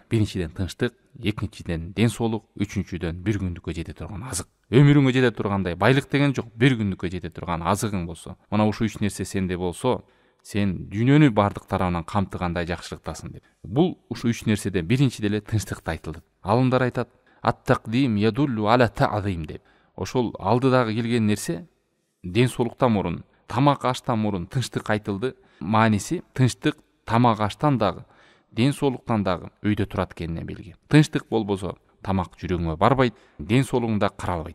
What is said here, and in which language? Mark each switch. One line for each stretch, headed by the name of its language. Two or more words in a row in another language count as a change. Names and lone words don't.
Kyrgyz: Биринчиден тынчтык, экинчиден ден соолук, үчүнчүдөн бир күндүккө жете турган азык. Өмүрүңгө жете тургандай байлык деген жок, бир күндүккө жете турган азыгың болсо, мына ушу 3 нерсе сенде болсо, сен дүйнөнү бардык тарабынан камтыгандай жакшылыктасың деп. Бул ушу 3 нерседен биринчи деле тынчтыкты айтылды. Алымдар айтат:
Arabic: "التقديم يدل على التعظيم" деп.
Kyrgyz: Ошол алдыдагы келген нерсе ден соолуктан мурун, тамак аштан мурун тынчтык айтылды. Мааниси тынчтык тамак аштан дагы, ден соолуктан дагы өйдө турат экенине белги. Тынчтык болбосо тамак жүрөгүңө барбайт, ден соолугуң да каралбайт.